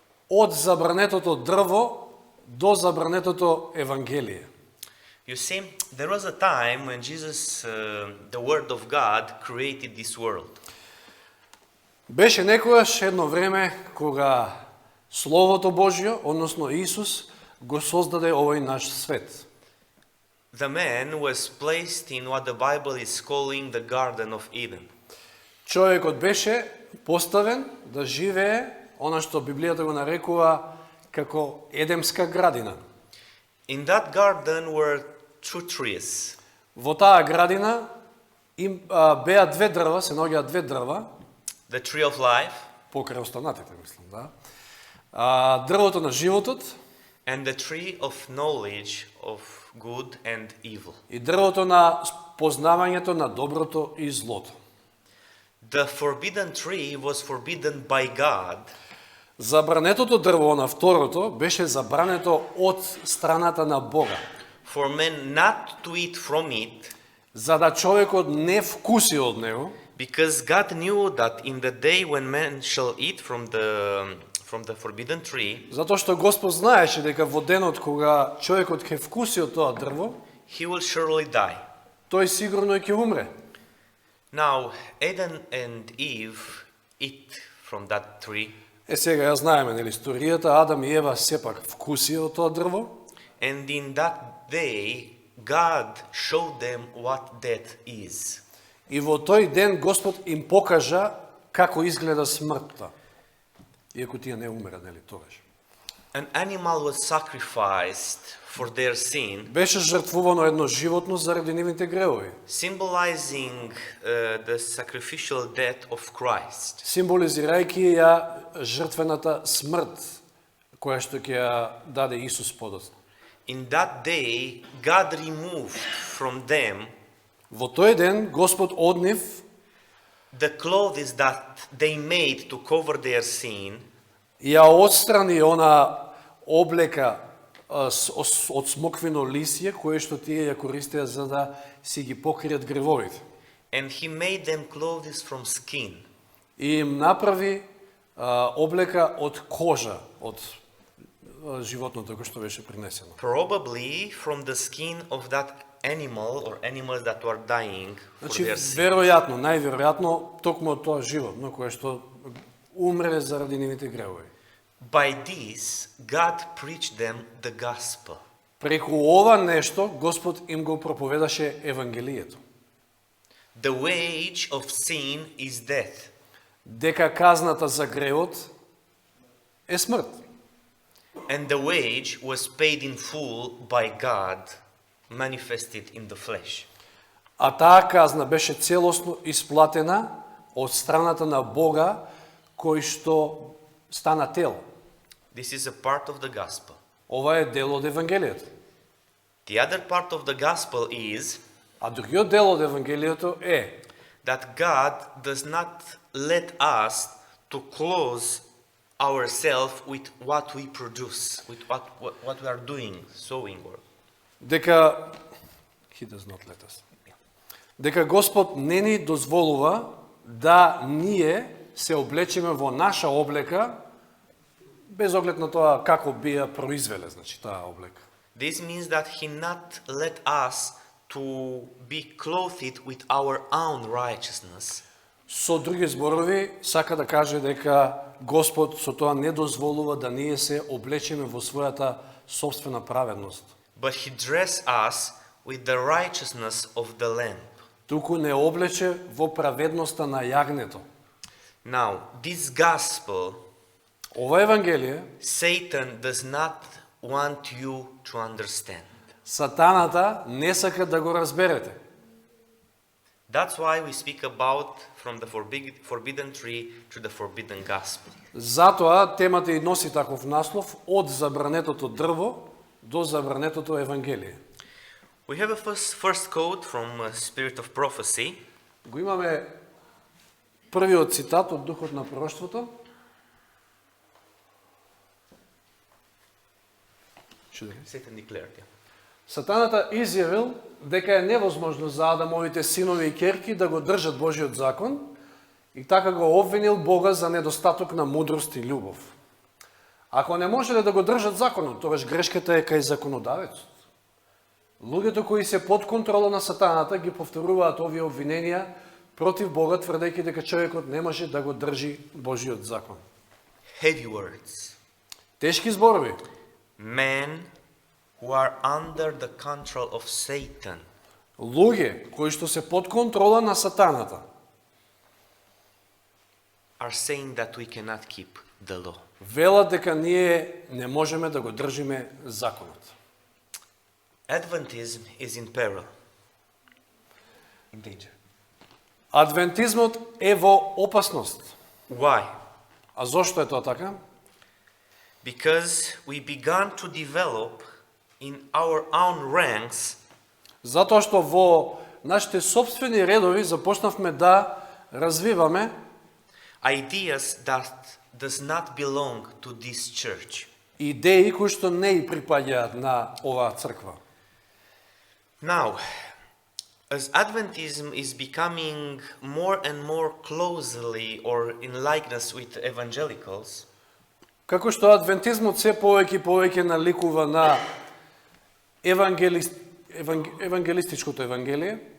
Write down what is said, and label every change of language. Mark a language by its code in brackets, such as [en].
[mk] Од забранетото дрво до забранетото евангелие. [en] You see, there was a time when Jesus, the Word of God, created this world. [mk] Беше некојаш едно време кога Словото Божјо, односно Исус, го создаде овој наш свет. [en] The man was placed in what the Bible is calling the Garden of Eden. [mk] Човекот беше поставен да живее она што Библијата го нарекува како Едемска градина. [en] In that garden were two trees. [mk] Во таа градина беа две дрва, се наоѓаат две дрва, [en] The tree of life [mk] покрај останатите, мислам, да. Дрвото на животот [en] and the tree of knowledge of good and evil. [mk] и дрвото на познавањето на доброто и злото. [en] The forbidden tree was forbidden by God [mk] Забранетото дрво на второто беше забрането од страната на Бога, [en] for men not to eat from it, [mk] за да човекот не вкуси од него, [en] because God knew that in the day when men shall eat from the forbidden tree, [mk] затоа што Господ знаеше дека во денот кога човекот ќе вкуси од тоа дрво, [en] he will surely die. [mk] тој сигурно ќе умре. [en] Now, Adam and Eve eat from that tree, [mk] Сега ја знаеме, нели, историјата, Адам и Ева сепак вкуси од тоа дрво, [en] and in that day, God showed them what death is. [mk] и во тој ден Господ им покажа како изгледа смртта. Иако тие не умера, нели, тогаш. [en] An animal was sacrificed for their sin, [mk] Беше жртвувано едно животно заради нивните гревови, [en] symbolizing the sacrificial death of Christ. [mk] символизирајќи ја жртвената смрт која што ќе ја даде Исус подоцна. [en] In that day, God removed from them [mk] Во тој ден Господ од нив [en] the clothes that they made to cover their sin, [mk] ја отстрани она облека од смоквино лисје кое што тие ја користеа за да си ги покријат гревовите. [en] and he made them clothes from skin. [mk] И им направи облека од кожа, од животното кој што беше принесено. [en] Probably from the skin of that animal or animals that were dying for [mk] Значи, [en] their sin. [mk] веројатно, најверојатно, токму од тоа животно кое што умре заради нивните гревови. [en] By this, God preached them the gospel. [mk] Преку ова нешто, Господ им го проповедаше Евангелието. [en] The wage of sin is death, [mk] Дека казната за гревот е смрт. [en] and the wage was paid in full by God, manifested in the flesh. [mk] А таа казна беше целосно исплатена од страната на Бога, кој што стана тело. [en] This is a part of the gospel. [mk] Ова е дел од Евангелието. [en] The other part of the gospel is [mk] А другиот дел од Евангелието е [en] that God does not let us to close ourselves with what we produce, with what we are doing, sowing or [mk] дека [en] He does not let us. [mk] Дека Господ не ни дозволува да ние се облечеме во наша облека без оглед на тоа како би ја произвеле, значи таа облека. [en] This means that he not let us to be clothed with our own righteousness, [mk] Со други зборови, сака да каже дека Господ со тоа не дозволува да ние се облечеме во својата собствена праведност. [en] but he dress us with the righteousness of the Lamb. [mk] Туку не облече во праведноста на јагнето. [en] Now, this gospel, [mk] Ова Евангелие, [en] Satan does not want you to understand. [mk] Сатаната не сака да го разберете. [en] That's why we speak about from the forbidden tree to the forbidden gospel. [mk] Затоа темата и носи таков наслов од забранетото дрво до забранетото евангелие. [en] We have a first quote from Spirit of Prophecy. [mk] Го имаме првиот цитат од Духот на пророштвото. [en] Satan declared, yeah. [mk] Сатаната изјавил дека е невозможно за Адамовите синови и керки да го држат Божиот закон и така го обвинил Бога за недостаток на мудрост и љубов. Ако не можеле да го држат законот, тогаш грешката е кај законодавецот. Луѓето кои се под контрола на сатаната ги повторуваат овие обвиненија против Бога, тврдејќи дека човекот не може да го држи Божиот закон. [en] Heavy words. [mk] Тешки зборови. [en] Men who are under the control of Satan. [mk] Луѓе кои што се под контрола на сатаната [en] Are saying that we cannot keep the law. [mk] велат дека ние не можеме да го држиме законот. [en] Adventism is in peril. In danger. [mk] Адвентизмот е во опасност. [en] Why? [mk] А зошто е тоа така? [en] Because we began to develop in our own ranks [mk] Затоа што во нашите собствени редови започнавме да развиваме [en] ideas that does not belong to this church. [mk] идеи кои што не и припаѓаат на оваа црква. [en] Now, as Adventism is becoming more and more closely or in likeness with evangelicals, [mk] Како што адвентизмот се повеќе и повеќе наликува на евангелистичкото евангелие,